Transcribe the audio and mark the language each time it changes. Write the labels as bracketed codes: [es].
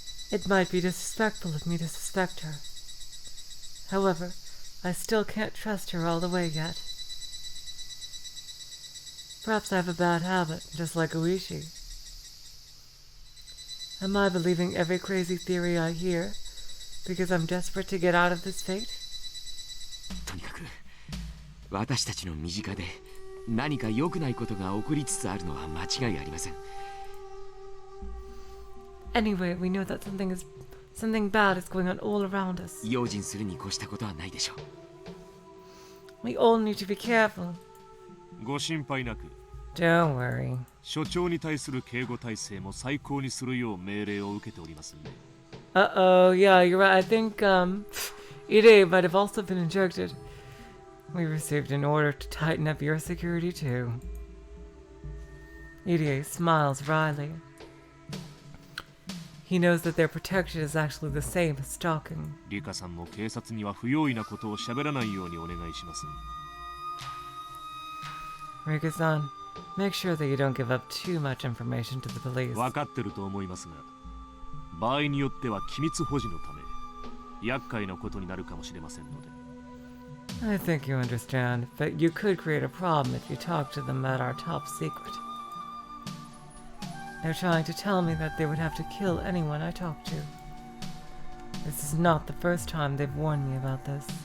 [en] It might be disrespectful of me to suspect her. However, I still can't trust her all the way yet. Perhaps I have a bad habit, just like Oishi. Am I believing every crazy theory I hear because I'm desperate to get out of this fate? [ja] とにかく私たちの身近で何か良くないことが起こりつつあるのは間違いありません。 [en] Anyway, we know that something bad is going on all around us. [ja] 用心するに越したことはないでしょう。 [en] We all need to be careful. [ja] ご心配なく。 [en] Don't worry. [ja] 所長に対する警護体制も最高にするよう命令を受けておりますんで。 [en] Uh-oh, yeah, you're right. I think, Ide might have also been injected. We received an order to tighten up your security, too. Ide smiles wryly. He knows that their protection is actually the same as stalking. [ja] リカさんも警察には不用意なことを喋らないようにお願いします。 [en] Rika-san, make sure that you don't give up too much information to the police. [ja] 分かってると思いますが、場合によっては機密保持のため、厄介なことになるかもしれませんので。 [en] I think you understand, but you could create a problem if you talk to them about our top secret. They're trying to tell me that they would have to kill anyone I talk to. This is not the first time they've warned me about this.